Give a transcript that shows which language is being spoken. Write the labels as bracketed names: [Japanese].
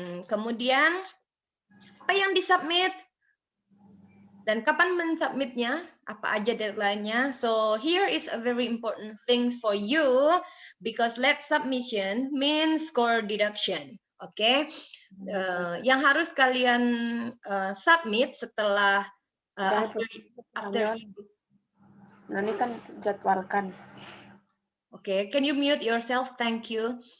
[Indonesian] Kemudian apa yang disubmit dan kapan mensubmitnya, apa aja deadline-nya. [English] So here is a very important things for you because late submission means score deduction. [Indonesian] Oke, yang harus kalian submit setelah after Ini kan jadwalkan. [English] Okay, can you mute yourself? Thank you.